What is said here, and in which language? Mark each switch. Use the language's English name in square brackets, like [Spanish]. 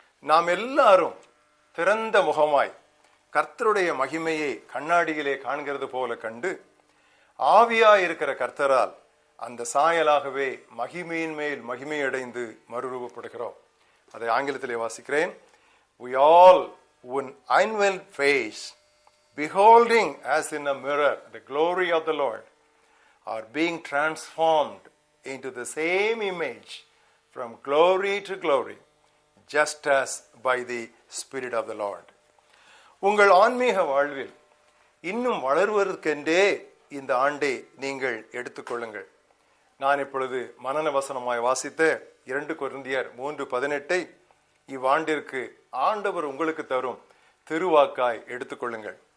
[Tamil] நாம் எல்லாரும் திறந்த முகமாய் கர்த்தருடைய மகிமையை கண்ணாடியிலே காண்கிறது போல கண்டு ஆவியாயிருக்கிற கர்த்தரால் அந்த சாயலாகவே மகிமையின் மேல் மகிமையடைந்து மறுரூபப்படுகிறோம். அதை ஆங்கிலத்திலே வாசிக்கிறேன். [English] We all with unveiled face, beholding as in a mirror the glory of the Lord, are being transformed into the same image from glory to glory, just as by the Spirit of the Lord. [Tamil] உங்கள் ஆன்மீக வாழ்வில் இன்னும் வளர்வதற்கென்றே இந்த ஆண்டை நீங்கள் எடுத்துக்கொள்ளுங்கள். நான் இப்பொழுது மனன வசனமாய் வாசித்த 2 கொரிந்தியர் 3:18 இவ்வாண்டிற்கு ஆண்டவர் உங்களுக்கு தரும் திருவாக்காய் எடுத்துக்கொள்ளுங்கள்.